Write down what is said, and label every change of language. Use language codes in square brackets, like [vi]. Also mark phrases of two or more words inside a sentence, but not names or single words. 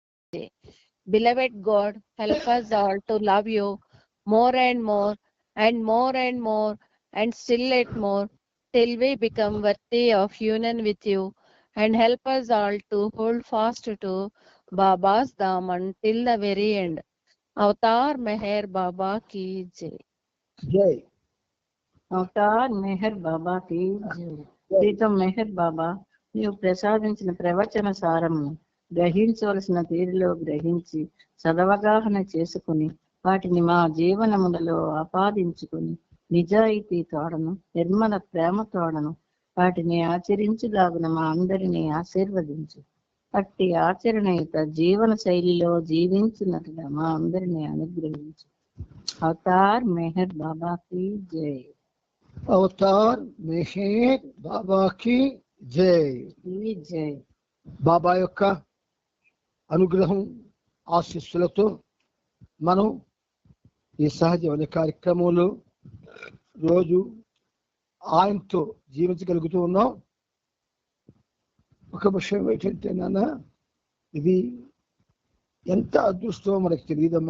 [en] Beloved God, help us all to love you more and more and more and more and still yet more till we become worthy of union with you, and help us all to hold fast to Baba's Daman till the very end. [hi] अवतार मेहर बाबा की जय. [te] జై అవతార్ మెహర్ బాబాకి ప్రీతం మెహర్ బాబా, నీవు ప్రసాదించిన ప్రవచన సారము గ్రహించవలసిన తీరులో గ్రహించి సదవగాహన చేసుకుని వాటిని మా జీవనములలో ఆపాదించుకుని నిజాయితీ తోడను నిర్మల ప్రేమ తోడను వాటిని ఆచరించులాగున మా అందరినీ ఆశీర్వదించు. అట్టి ఆచరణయుత జీవన శైలిలో జీవించినట్లుగా మా అందరినీ అనుగ్రహించు. అవతార్ మెహర్ బాబాకి జై. అవతార్ మెహర్ బాబాకి జై. జై. బాబా యొక్క అనుగ్రహం ఆశీస్సులతో మనం ఈ సహజీవన కార్యక్రమంలో రోజు ఆయనతో జీవించగలుగుతూ ఉన్నాం. ఒక విషయం ఏంటంటే నాన్న, ఇది ఎంత అదృష్టమో మనకు తెలియదమ్మా.